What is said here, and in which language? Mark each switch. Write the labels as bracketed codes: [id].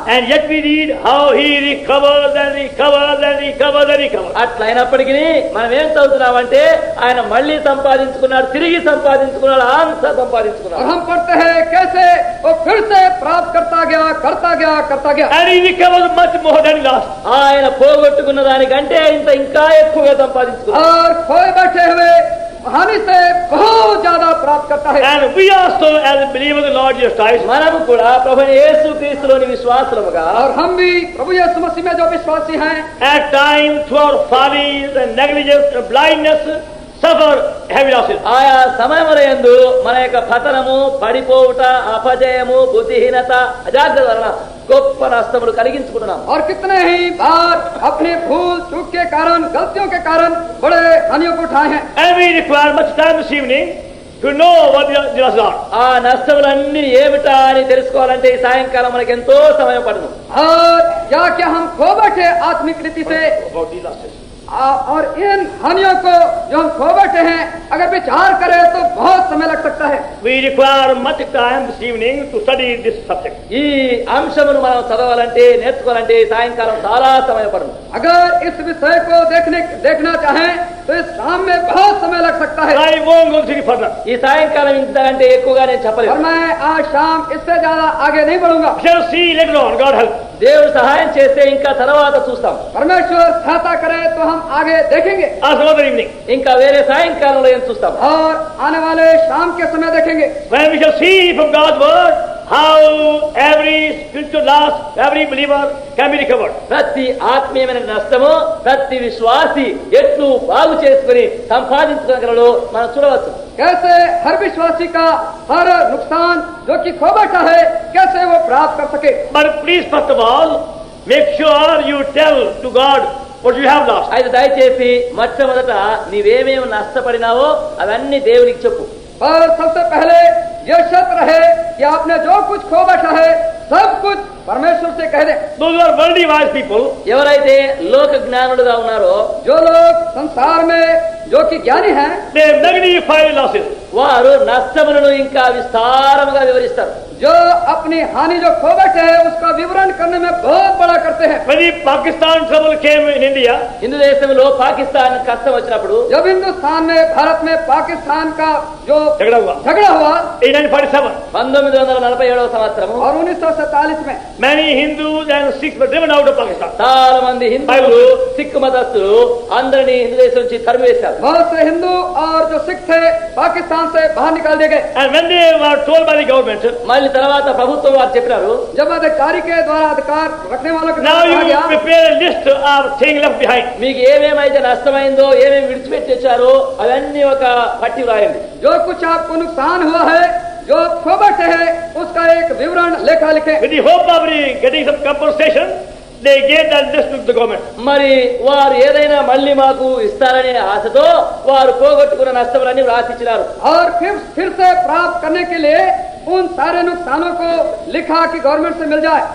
[en] and yet we read how he recovered and recovered and recovered and recovered. [te] అట్లయినప్పటికీ మనం ఏం చదువుతున్నామంటే ఆయన మళ్ళీ సంపాదించుకున్నాడు, తిరిగి సంపాదించుకున్నాడు, అంత [hi] और [te] సంపాదించుకున్నాడు. [hi] हम पढ़ते हैं कैसे वो फिर से प्राप्त करता गया, करता गया, करता गया। [en] And he recovered much more than he lost. [te] ఆయన పోగొట్టుకున్న దానికంటే ఇంత ఇంకా ఎక్కువగా సంపాదించుకున్నాడు. [hi] और खोए बैठे हुए हानि से बहुत ज्यादा प्राप्त करता है। [en] And we also, as believers in the Lord Jesus Christ, [te] మనము కూడా ప్రభువైన యేసుక్రీస్తులోని విశ్వాసులముగా [hi] और हम भी प्रभु यीशु मसीह में जो विश्वासी हैं, [en] at times through our follies and negligence and blindness, suffer heavy losses. [te] ఆయా సమయములందు మన యొక్క పతనము, పడిపోవుట, అపజయము, బుద్ధిహీనత, అజాగ్రత్త వలన గొప్ప నష్టములు కలిగించుకుంటున్నాం. [hi] और कितने ही बार अपने भूल चूक के कारण, गलतियों के कारण बड़े हानियों को उठाए हैं। [en] And we require much time this evening to know what the losses are. [te] ఆ నష్టములన్నీ ఏమిటా అని తెలుసుకోవాలంటే ఈ సాయంకాలం మనకి ఎంతో సమయం పడును. [hi] और क्या हम खो बैठे आत्मिक रीति से, [en] About these losses. [hi] और इन हानियों को जो हम खो बैठे हैं अगर विचार करें तो बहुत समय लग सकता है। [en] We require much time this evening to study this subject. [te] ఈ అంశమును మనం చదవాలంటే, నేర్చుకోవాలంటే ఈ సాయంకాలం చాలా సమయం పడును. [hi] अगर इस विषय को देखना चाहें तो इस शाम में बहुत समय लग सकता है। [en] I won't go any further. [te] ఈ సాయంకాలం ఇంతకంటే ఎక్కువగా నేను [hi] और [te] చెప్పలేను. [hi] मैं आज शाम इससे ज्यादा आगे नहीं बढ़ूंगा। [en] We shall see later on. God help. [te] దేవుడు సహాయం చేస్తే ఇంకా తర్వాత చూస్తాం. [hi] परमेश्वर सहायता करे तो हम आगे देखेंगे [en] As another evening, [te] ఇంకా వేరే సాయంకాలంలో ఏం చూస్తాం. [hi] और आने वाले शाम के समय देखेंगे [en] when we shall see from God's word how every spiritual loss, every believer can be recovered. [te] ప్రతి ఆత్మీయమైన నష్టము ప్రతి విశ్వాసి ఎట్లు బాగు చేసుకుని సంపాదించుకోగలడో మనం చూడవచ్చు. [hi] कैसे हर विश्वासी का हर नुकसान जो कि खो बैठा है कैसे वो प्राप्त कर सके। [en] But please, first of all, make sure you tell to God what you have lost. [te] అయితే దయచేసి మొట్టమొదట నీవేమేమి నష్టపడినావో అవన్నీ దేవునికి చెప్పు. [hi] पर सबसे पहले यह शर्त रहे कि आपने जो कुछ खो बैठा है सब कुछ परमेश्वर से कह दे। [en] Those who are worldly wise people, [te] ఎవరైతే లోక జ్ఞానులుగా ఉన్నారో [hi] जो लोग संसार में जो कि ज्ञानी हैं [en] they magnify losses. [te] వారు నష్టములను ఇంకా విస్తారముగా వివరిస్తారు. [hi] जो अपनी हानि जो खो बैठे हैं उसका विवरण करने में बहुत बड़ा करते हैं। [en] When the Pakistan trouble came in India, [te] Hindu దేశంలో పాకిస్తాన్ కష్టం వచ్చినప్పుడు [hi] जब हिंदुस्तान में, भारत में पाकिस्तान का जो झगड़ा हुआ झगड़ा हुआ [en] in 1947. [te] 1947వ సంవత్సరము [hi] और 1947 में [en] Many Hindus and Sikhs were driven out of Pakistan. [te] చాలా మంది హిందువులు, సిక్కు మతస్థులు అందరినీ హిందూ దేశం నుంచి తరిమివేశారు. [hi] बहुत से हिंदू और जो सिख थे पाकिस्तान से बाहर निकाल दिए गए। [en] And when they were told by the government, [te] మళ్ళీ తర్వాత ప్రభుత్వం వారు చెప్పినారు, [hi] जब अधिकारी के द्वारा अधिकार रखने वालों के [en] now [hi] द्वारा [en] you [hi] कहा गया [en] prepare a list of things left behind. [te] మీకు ఏమేమైతే నష్టమైందో, ఏమేమి విడిచిపెట్టి వచ్చారో అవన్నీ ఒక పట్టి వ్రాయండి. [hi] जो कुछ आपको नुकसान हुआ है, जो आप खो बैठे हैं उसका एक विवरण लेखा लिखे। [en] With the hope of getting some compensation, they gave that list to the government. [te] మరి వారు ఏదైనా మళ్ళీ మాకు ఇస్తారనే ఆశతో వారు పోగొట్టుకున్న నష్టములన్నీ వ్రాసిచ్చినారు. [hi] और फिर से प्राप्त करने के लिए उन सारे नुकसानों को लिखा कि गवर्नमेंट से मिल जाए।